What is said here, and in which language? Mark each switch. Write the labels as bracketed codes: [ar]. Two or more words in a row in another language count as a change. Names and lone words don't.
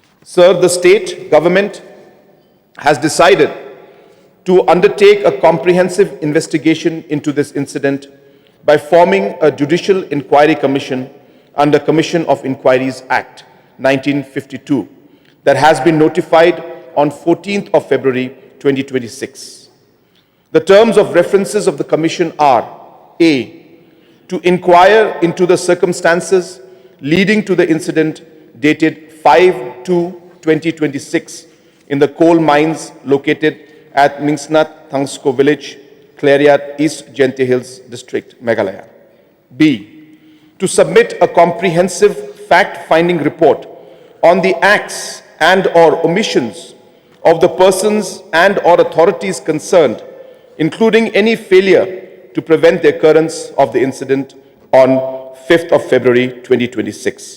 [en] Sir, the state government has decided to undertake a comprehensive investigation into this incident by forming a Judicial Inquiry Commission under Commission of Inquiries Act 1952 that has been notified on 14th of February 2026. The terms of references of the Commission are A. To inquire into the circumstances leading to the incident dated 5/2/2026 in the coal mines located at Mingsnat Thangksoo village, Clariat, East Jaintia Hills district, Meghalaya. B. To submit a comprehensive fact-finding report on the acts and or omissions of the persons and or authorities concerned, including any failure to prevent the occurrence of the incident on 5th of February 2026.